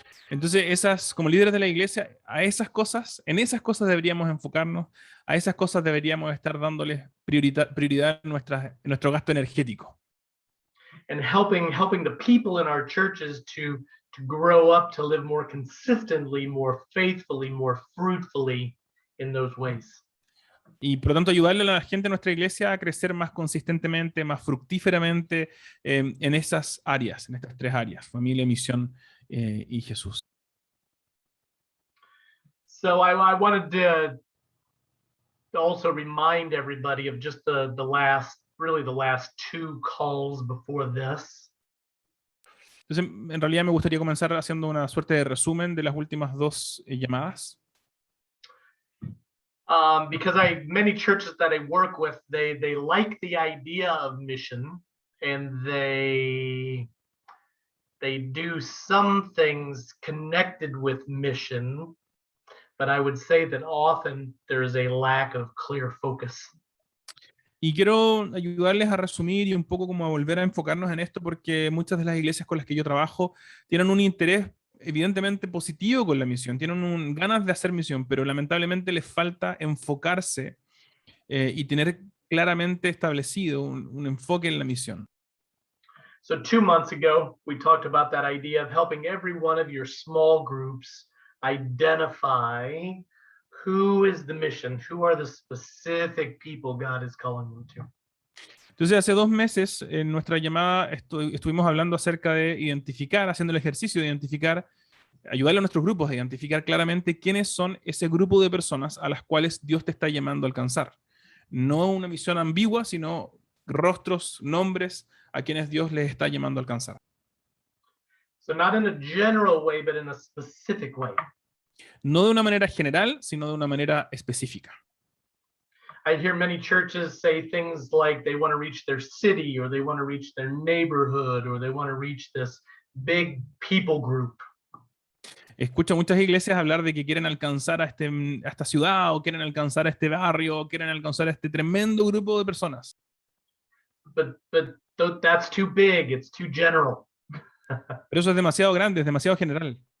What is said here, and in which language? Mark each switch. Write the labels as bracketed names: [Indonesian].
[Spanish] Entonces, como líderes de la iglesia, en esas cosas deberíamos enfocarnos, a esas cosas deberíamos estar dándoles prioridad en nuestro gasto energético. [English] And helping the people in our churches to grow up to live more consistently, more faithfully, more fruitfully in those ways. [Spanish] Y por lo tanto ayudarle a la gente de nuestra iglesia a crecer más consistentemente, más fructíferamente en esas áreas, en estas tres áreas, familia, misión y Jesús. [English] So I wanted to also remind everybody of just the last two calls before this. [Spanish] Entonces, en realidad me gustaría comenzar haciendo una suerte de resumen de las últimas dos llamadas. [English] Because many churches that I work with, they like the idea of mission, and they do some things connected with mission, but I would say that often there is a lack of clear focus. [Spanish] Y quiero ayudarles a resumir y un poco como a volver a enfocarnos en esto, porque muchas de las iglesias con las que yo trabajo tienen un interés evidentemente positivo con la misión, tienen ganas de hacer misión, pero lamentablemente les falta enfocarse y tener claramente establecido un enfoque en la misión. [English] So 2 months ago, we talked about that idea of helping every one of your small groups identify who is the mission, who are the specific people God is calling them to. [Spanish] Entonces, hace 2 meses en nuestra llamada estuvimos hablando acerca de identificar, haciendo el ejercicio de identificar, ayudarle a nuestros grupos a identificar claramente quiénes son ese grupo de personas a las cuales Dios te está llamando a alcanzar. No una misión ambigua, sino rostros, nombres a quienes Dios les está llamando a alcanzar. [English] So not in a general way, but in a specific way. [Spanish] No de una manera general, sino de una manera específica. [English] I hear many churches say things like they want to reach their city, or they want to reach their neighborhood, or they want to reach this big people group. [Spanish] Escucho a muchas iglesias hablar de que quieren alcanzar a esta ciudad, o quieren alcanzar a este barrio, o quieren alcanzar a este tremendo grupo de personas. [English] But that's too big. It's too general. [Spanish] Pero eso es demasiado grande, es demasiado general.